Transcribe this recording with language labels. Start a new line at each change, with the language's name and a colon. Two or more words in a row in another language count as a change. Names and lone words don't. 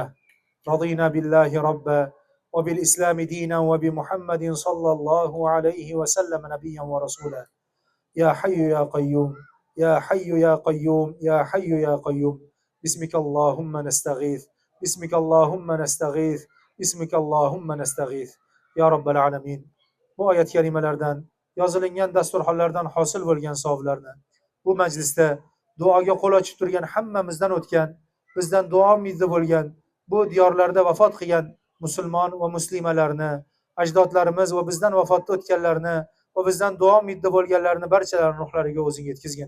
Arabic: رضينا بالله ربا وبالإسلام دينا وبمحمد صلى الله عليه وسلم نبيا ورسولا. يا حي يا قيوم، يا حي يا قيوم، يا حي يا قيوم. بسمك اللهم نستغيث، بسمك اللهم نستغيث، بسمك اللهم نستغيث. يا رب العالمين.
Uzbek: Bu oyat kalimalardan, yozilingan dasturxonlardan hosil bo'lgan savoblarni bu majlisda duoga qo'l ochib turgan hammamizdan o'tgan, bizdan duo umidi bo'lgan, bu diyorlarda vafot qilgan musulmon va muslimalarni, ajdodlarimiz va bizdan vafotda o'tganlarni va bizdan duo umidi bo'lganlarni barchalarini ruhlariga o'zing yetkazgin.